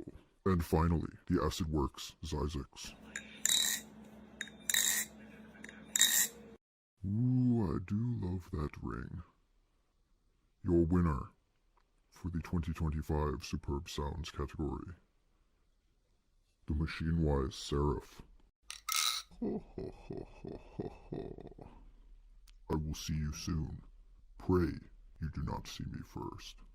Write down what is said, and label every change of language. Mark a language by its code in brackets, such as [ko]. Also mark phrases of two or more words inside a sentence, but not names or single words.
[en] And finally, the Acid Works Zyzix. Ooh, I do love that ring. Your winner for the 2025 Superb Sounds category, the Machinewise SlifT. Ho, ho, ho, ho, ho, ho. I will see you soon. Pray you do not see me first.